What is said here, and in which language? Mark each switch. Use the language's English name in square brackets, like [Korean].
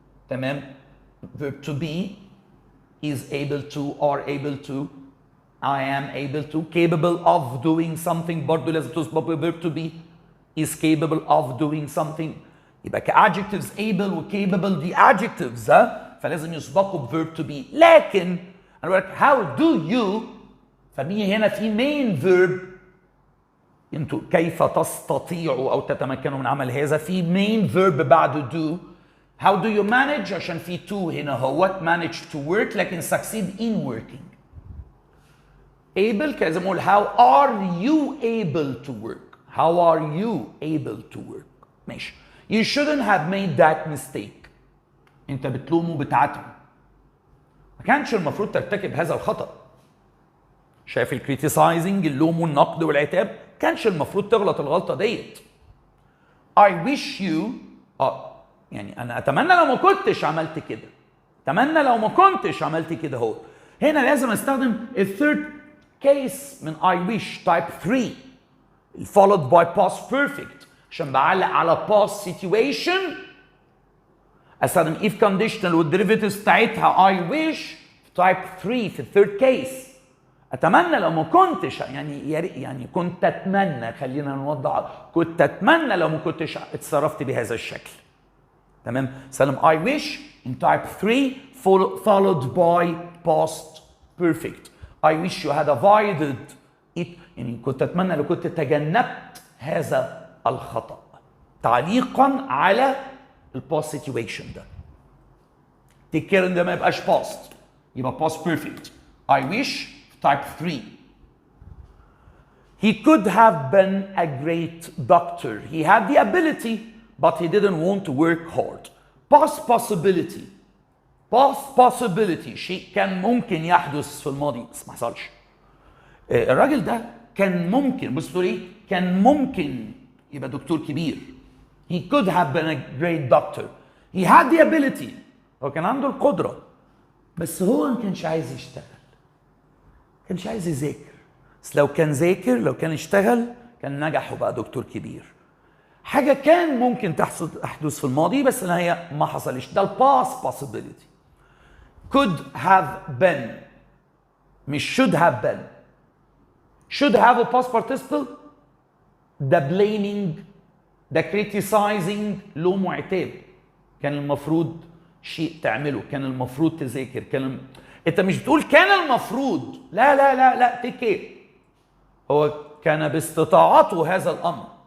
[English] تمام؟ verb to be is able to or able to I am able to capable of doing something برضه لازم تسبق ب verb to be is capable of doing something. يبقى كadjectives able و capable دي adjectives فلازم يسبقوا ب verb to be. [Arabic] لكن انا بقول لك [English] how do you، [Arabic] فمين هنا في main verb، انتوا كيف تستطيعوا او تتمكنوا من عمل هذا، في main verb بعد do. [English] how do you manage عشان في to هنا هو manage to work لكن succeed in working. able لازم اقول how are you able to work. how are you able to work. ماشي. you shouldn't have made that mistake. [Arabic] انت بتلومه بتعاتبه. ما كانش المفروض ترتكب هذا الخطأ. شايف الكريتيسايزنج، اللوم والنقد والعتاب، كانش المفروض تغلط الغلطه ديت. [English] I wish you [Arabic] يعني انا اتمنى لو ما كنتش عملت كده، اتمنى لو ما كنتش عملت كده. هو هنا لازم استخدم الثيرد كيس من [English] I wish type 3 followed by past perfect [Arabic] عشان بعلق على past situation. استخدم if conditional والديريفيتيفز بتاعتها I wish type 3 في الثيرد كيس. اتمنى لو ما كنتش يعني كنت اتمنى، خلينا نوضح، كنت اتمنى لو ما كنتش اتصرفت بهذا الشكل. تمام؟ سلم [English] I wish in type 3 followed by past perfect. I wish you had avoided it، [Arabic] يعني كنت اتمنى لو كنت تجنبت هذا الخطأ تعليقا على الباست سيتويشن ده. تذكر ان ده ما يبقاش past، يبقى past perfect. [English] I wish type 3. He could have been a great doctor. He had the ability, but he didn't want to work hard. Past possibility. [Arabic] Past possibility شيء كان ممكن يحدث في الماضي بس ما حصلش. الراجل ده كان ممكن، بص تقول ايه؟ كان ممكن يبقى دكتور كبير. [English] He could have been a great doctor. He had the ability. [Arabic] هو كان عنده القدرة بس هو ما كانش عايز يشتغل. كانش عايز يذاكر. بس لو كان ذاكر، لو كان اشتغل، كان نجح وبقى دكتور كبير. حاجة كان ممكن تحدث في الماضي بس هي ما حصلش. ده الباست possibility. [English] could have been مش should have been. should have a past participle ده blaming، ده criticizing، [Arabic] لوم وعتاب. كان المفروض شيء تعمله، كان المفروض تذاكر، انت مش بتقول كان المفروض، لا لا لا لا تكي. هو كان باستطاعته هذا الامر.